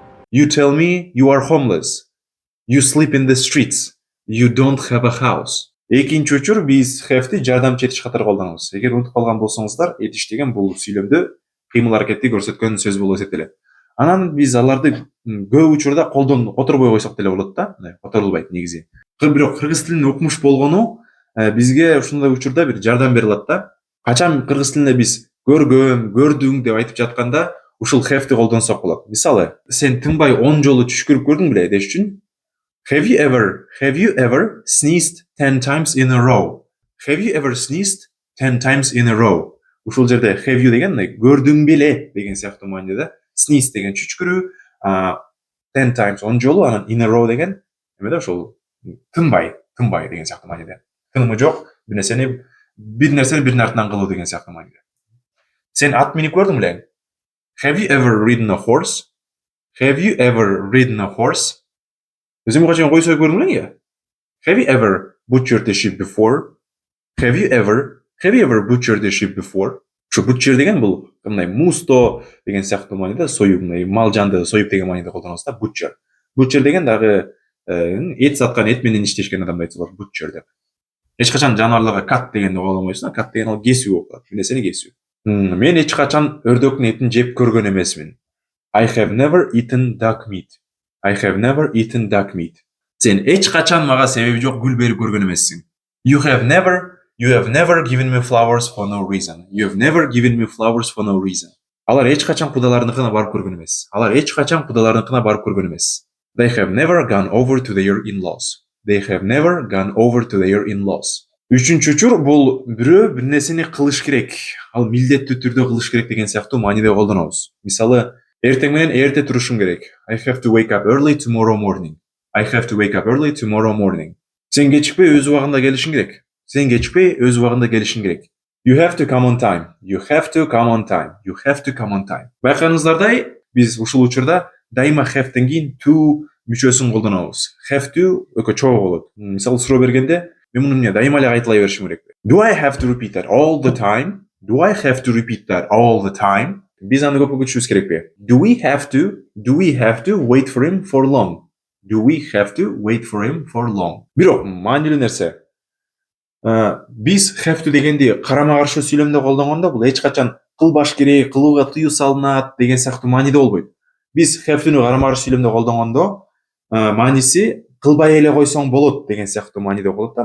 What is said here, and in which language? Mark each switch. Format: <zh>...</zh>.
<en>You tell me you are homeless. You sleep in the streets. You don't have a house.</en> <ky>Экинчи учур биз have'ти жардамчы этиш катары колдонобуз. Эгер унутуп калган болсоңуздар, этиш деген бул сүйлөмдө кыймыл аракетти көрсөткөн сөз болуп эсептелет. Анан биз аларды көп учурда которбой койсок деле болот да, которулбайт негизи. Бирок кыргыз тилин окумуш болгону бизге ушундай учурда бир жардам бере алат да. Качан кыргыз тилинде биз көргөм, көрдүң деп айтып жатканда ушул have'ти колдонсок болот. Мисалы, сен тынбай 10 жолу түш көрүп көрдүң беле деш үчүн</ky> <en>Have you ever sneezed 10 times in a row? Have you ever sneezed 10 times in a row?</en> <ky>Ушул жерде have you деген көрдүң беле деген сыяктуу мааниде. Sneeze деген түшкүрүү, 10 times 10 жолу, анан in a row деген эмеде ошол тынбай деген сыяктуу мааниде. Тынымы жок, бир нерсени биринин артынан кылуу деген сыяктуу мааниде. Сен ат минип көрдүң беле?</ky> <en>Have you ever ridden a horse? Have you ever ridden a horse?</en> <ky>Өзүм качан кой союп көрдүң белең?</ky> <en>Have you ever butchered a sheep before? Have you ever butchered a sheep before?</en> <ky>Шу butcher деген бул мындай мусто деген сыяктуу мааниде, союп, мындай мал жанды союп деген мааниде колдонобуз да, butcher. Butcher деген дагы эт саткан, эт менен иштешкен адамды айтсалар butcher деп. Эч качан жаныбарларга cut дегенди колдонбойсуң, cut деген ал кесүү болуп калат, бир нерсени кесүү. Мен эч качан өрдөктүн этин жеп көргөн эмесмин.</ky> <en>I have never eaten duck meat. I have never eaten duck meat.</en> <ky>Сен эч качан мага себеби жок гүл берип көргөн эмессиң.</ky> <en>You have never given me flowers for no reason. You have never given me flowers for no reason.</en> <ky>Алар эч качан кудаларыныкына барып көргөн эмес.</ky> <en>They have never gone over to their in-laws. They have never gone over to their in-laws.</en> <ky>Үчүнчү учур бул бирөө бир нерсени кылыш керек. Ал милдеттүү түрдө кылыш керек деген сыяктуу мааниде колдонобуз. Мисалы, эртең менен эрте турушум керек.</ky> <en>I have to wake up early tomorrow morning. I have to wake up early tomorrow morning.</en> <ky>Сен кечикпей өз убагында келишиң керек.</ky> <en>You have to come on time. You have to come on time. You have to come on time.</en> <ky>Байкаңыздардай, биз ушул учурда дайыма have'тен кийин to мүчөсүн колдонобуз. Have to өкө чогуу болот. Мисалы, суроо бергенде мен муну эмне дайыма эле кайталай беришим керекпи?</ky> <en>Do I have to repeat that all the time? Do I have to repeat that all the time?</en> <ky>Биз аны көп күтүшүбүз керекпи?</ky> <en>Do we have to wait for him for long? Do we have to wait for him for long?</en> <ky>Бирок маанилүү нерсе. Биз have to дегенди карама каршы сүйлөмдө колдонгондо бул эч качан кылбаш керек, кылууга тыюу салынат деген сыяктуу мааниде болбойт. Биз have-түнү карама каршы сүйлөмдө колдонгондо мааниси кылбай эле койсоң болот деген сыяктуу мааниде болот да.</ky>